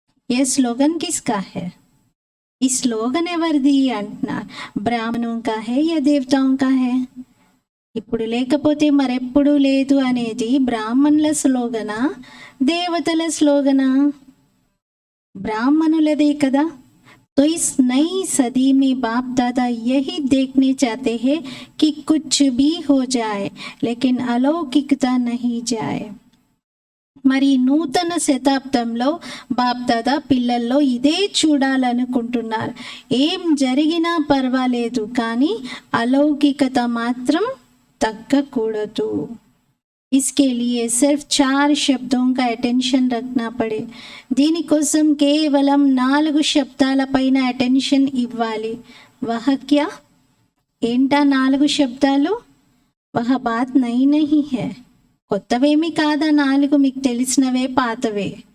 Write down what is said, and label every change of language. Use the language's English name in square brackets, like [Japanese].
[Hindi] ఏ slogan కిస్కా high? [Telugu] ఈ slogan ఎవరిది అంటున్నారు. [Hindi] బ్రాహ్మణం కా హై యా దేవతాం కా హై? [Telugu] ఇప్పుడు లేకపోతే మరెప్పుడూ లేదు అనేది బ్రాహ్మణుల స్లోగనా, దేవతల స్లోగనా? బ్రాహ్మణులదే కదా. [Hindi] तो इस नई सदी में बाप दादा यही देखने चाहते हैं कि कुछ भी हो जाए लेकिन अलौकिकता नहीं जाए. [Telugu] మరి నూతన శతాబ్దంలో బాప్ దాదా పిల్లల్లో ఇదే చూడాలనుకుంటున్నారు. ఏం జరిగినా పర్వాలేదు, కానీ అలౌకికత మాత్రం తగ్గకూడదు. [Hindi] इसके लिए सिर्फ 4 शब्दों का अटेंशन रखना पड़े. [Telugu] దీనికోసం కేవలం 4 శబ్దాల పైన అటెన్షన్ ఇవ్వాలి. [Hindi] వహ క్యా? [Telugu] ఏంటా 4 శబ్దాలు? [Hindi] వహ బాత్ నహీ నహీ హై. [Telugu] కొత్తవేమి కాదా 4, మీకు తెలిసినవే, పాతవే.